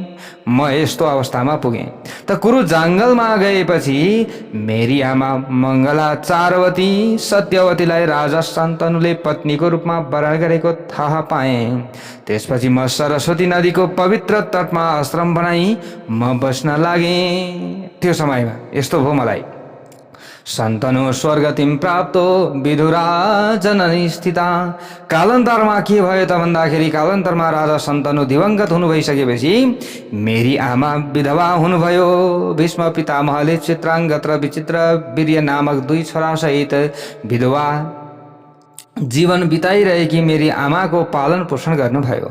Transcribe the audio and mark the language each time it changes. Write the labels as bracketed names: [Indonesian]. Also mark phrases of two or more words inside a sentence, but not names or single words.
[Nepali] म यस्तो अवस्थामा पुगेँ त कुरु जङ्गलमा गएपछि मेरी आमा मङ्गला चारवती सत्यवतीलाई राजा शन्तनुले पत्नीको रूपमा वरण गरेको थाहा पाएँ। त्यसपछि म सरस्वती नदीको पवित्र तटमा आश्रम बनाई म बस्न लागेँ। त्यो समयमा यस्तो भयो मलाई। [Sanskrit] शन्तनु स्वर्गतिम प्राप्तो विधुरा जननी स्थिता। [Nepali] कालान्तरमा के भयो त भन्दाखेरि कालान्तरमा राजा शन्तनु दिवंगत हुनु भइसकेपछि मेरी आमा विधवा हुनुभयो। भीष्म पितामहले चित्राङ्गत र विचित्र वीर्य नामक 2 छोरासहित विधवा जीवन बिताइरहेकी मेरी आमाको पालन पोषण गर्नुभयो।